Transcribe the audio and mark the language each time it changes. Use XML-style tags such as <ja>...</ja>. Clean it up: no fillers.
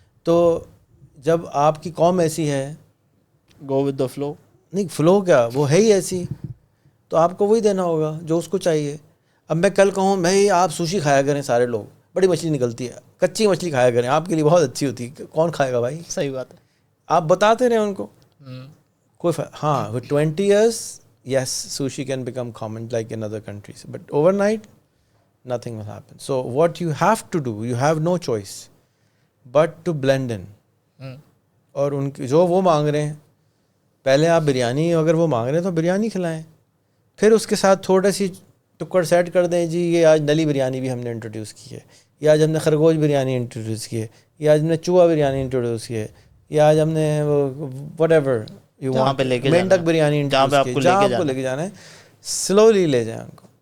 <ur>تو جب آپ کی قوم ایسی ہے,</ur> <en>Go with the flow.</en> <ur>نہیں فلو کیا, وہ ہے ہی ایسی, تو آپ کو وہی دینا ہوگا جو اس کو چاہیے. اب میں کل کہوں بھائی آپ سوشی کھایا کریں, سارے لوگ بڑی مچھلی نکلتی ہے, کچی مچھلی کھایا کریں, آپ کے لیے بہت اچھی ہوتی ہے, کون کھائے گا بھائی؟ صحیح بات ہے. آپ بتاتے رہیں ان کو, کوئی ہاں</ur> <en>20 years yes sushi can become common like in other countries, but overnight nothing will happen. So what you have to do, you have no choice but to blend in.</en> <ur>اور ان کی جو وہ مانگ رہے ہیں, پہلے آپ بریانی اگر وہ مانگ رہے ہیں تو بریانی کھلائیں, پھر اس کے ساتھ تھوڑا سی ٹکڑ سیٹ کر دیں, جی یہ آج نلی بریانی بھی ہم نے انٹروڈیوس کی ہے, یا آج ہم نے خرگوش بریانی انٹروڈیوس کی ہے, یا آج ہم نے چوہا بریانی انٹروڈیوس کی ہے, یا آج ہم نے</ur> <en>whatever you want</en> <ur>مینڈک biryani introduce کی ہے, جہاں آپ کو لے کے جانا ہے سلولی لے جائیں ان کو.</ur>